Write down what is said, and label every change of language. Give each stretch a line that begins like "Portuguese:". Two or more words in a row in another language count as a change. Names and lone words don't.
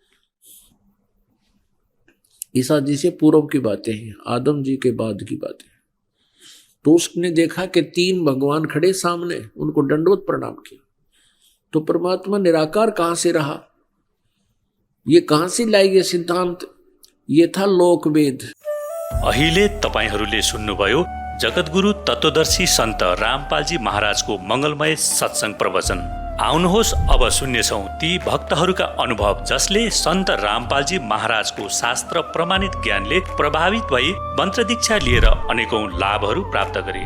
Hindi: ईसा जी से पूर्व की बातें हैं, आदम जी के बाद की बातें। तो उसने देखा कि 3 भगवान खड़े सामने, उनको दंडवत प्रणाम किया। तो परमात्मा निराकार कहां से रहा? ये कहां से लाई ये सिद्धांत? ये था लोकवेद।
Nepali: अहिले तपाईहरूले सुन्नुभयो जगतगुरु तत्वदर्शी सन्त रामपालजी महाराजको मंगलमय सत्संग प्रवचन। आउनुहोस् अब सुन्नेछौँ ती भक्तहरूका अनुभव जसले सन्त रामपालजी महाराजको शास्त्र प्रमाणित ज्ञानले प्रभावित भई मन्त्र दीक्षा लिएर अनेकौं लाभहरू प्राप्त गरे।